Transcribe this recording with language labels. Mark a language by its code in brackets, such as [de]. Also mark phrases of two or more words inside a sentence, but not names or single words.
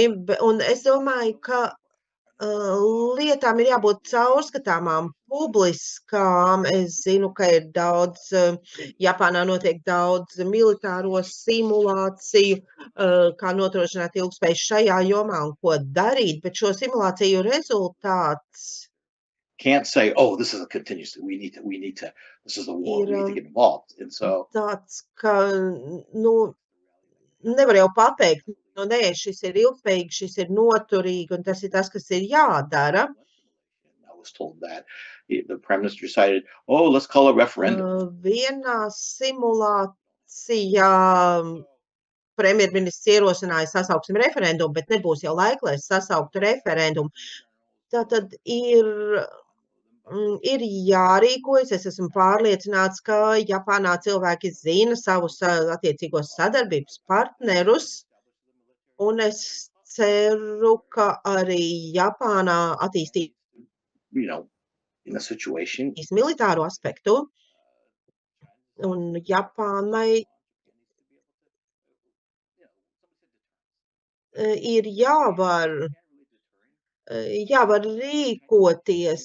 [lv] Un es domāju, ka lietām ir jābūt caurskatāmām, publiskām. Es zinu, ka ir Japānā notiek daudz militāro simulāciju, kā nodrošināt ilgspēju šajā jomā un ko darīt, bet šo simulāciju rezultāts [en] can't say, oh, this is a contingency. This is a war. We need to get involved. And so [lv] tāds, ka, nevar jau pateikt, nē, šis ir ilgspējīgi, šis ir noturīgi, un tas ir tas, kas ir jādara. [en] I was told that the Prime Minister decided, oh, let's call a referendum. [lv] Vienā simulācijā premjerministrs ierosināja sasauksim referendumu, bet nebūs jau laika, lai sasauktu referendumu. Tātad ir jārīkojas. Es esmu pārliecināts, ka Japānā cilvēki zina savus attiecīgos sadarbības partnerus, un es ceru, ka arī Japānā attīstīs militāro aspektu, un Japānai ir jāvar rīkoties.